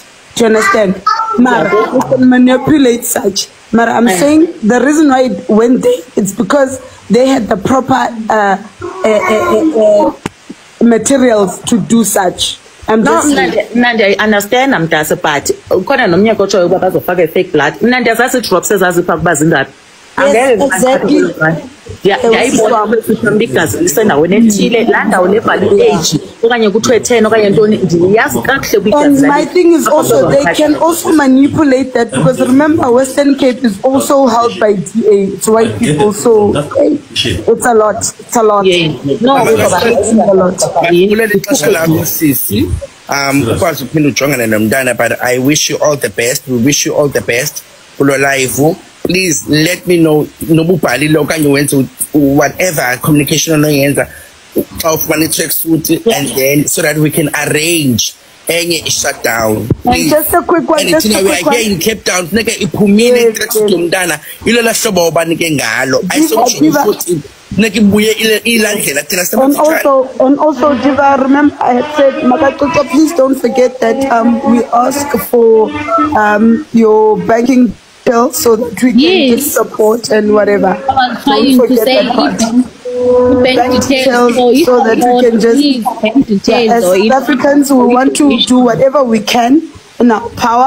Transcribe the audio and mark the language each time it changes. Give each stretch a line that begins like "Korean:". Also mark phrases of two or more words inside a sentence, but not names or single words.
English: Do you understand? Mara, you can manipulate such. Mara, I'm saying the reason why it went there, it's because they had the proper materials to do such.
Xhosa: Nandi,
English: I understand I'm but
Xhosa: khona nomnyaka otshoyo ukuba bazofaka
English: fake blood.
Xhosa: Nandi azazi drops ezazipha kuba zingaphi.
English: Exactly.
Xhosa: Ndiyayibona igazi lisendaweni ethile laa ndawo lebhalwe age okanye kuthiwe 10 okanye ntoni ndiyazi kakuhle kwigazi.
English: And my thing is also they can also manipulate that because remember Western Cape is also held by DA. It's white people, so it's a lot. It's a lot. No, it's a lot.
Xhosa: Ukwazi uphinda ujongane nomntana,
English: but I wish you all the best. We wish you all the best kulo live. Please let me know
Xhosa: nobubhalile okanye wenze
English: whatever communication
Xhosa: onoyenza xa ufumana i-tracksuit
English: and then so that we can arrange
Xhosa: enye i-shutdown.
English: And just a quick one.
Xhosa: And thina
English: we are here in Cape Town
Xhosa: funeka iphumile i-tracksuit yomntana ilola hlobo obanike ngalo ayisokusho futhi funeka ibuye ilandlela thina
English: and also Diva, remember I had said Makaxoxo, please don't forget that we ask for your banking so that we can get support and whatever. Don't forget that part. Bank details so that we can just, as Africans, we want to do whatever we can in our power.